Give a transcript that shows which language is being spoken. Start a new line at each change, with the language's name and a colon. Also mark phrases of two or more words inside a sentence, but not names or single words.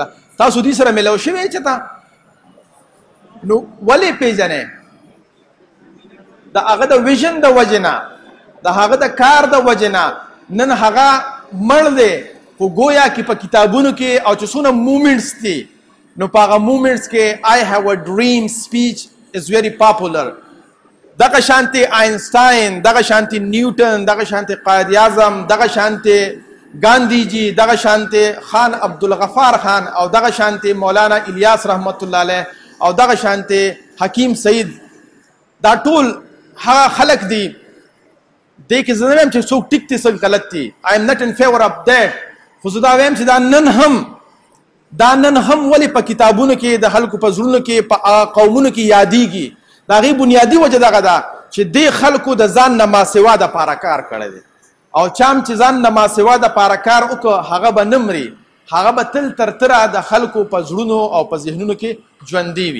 Pashto: تاسو دې سره میلاو شوی چې تا نو ولې پیژنئ؟ د هغه د ویژن د وجې نه د هغه د کار د وجې نه نن هغه مړ دی خو گویا کې په کتابونو کې او چې څونه موومنټس دي نو په هغه موومنټس کې
English: I have a dream speech is very popular.
Pashto: دغه شانتي آینسټاین، دغه شانتي نیوټن، دغه شانتي قائد اعظم، دغه شانتي ګاندھی جی، دغه شانتي خان عبدالغفار خان او دغه شانتي مولانا الیاس
Arabic: رحمت الله علیه
Pashto: او دغه شانتي حکیم سعید، دا ټول هغه خلق دي دې کې زه نه وایم چې څوک ټیک دي څوک غلط دي.
English: I am not in favour of that.
Pashto: خو زه دا وایم چې دا نن هم ولې په کتابونو کې د خلکو په زړونو کې په قومونو کې یادېږي. د هغې بنیادي وجه دغه ده چې دې خلکو د ځان نه ماسوا دپاره کار کړی دی او چا هم چې ځان نه ماسوا دپاره کار وکړه هغه به نه مري، هغه به تل تر تره د خلکو په زړونو او په ذهنونو کې ژوندي وي.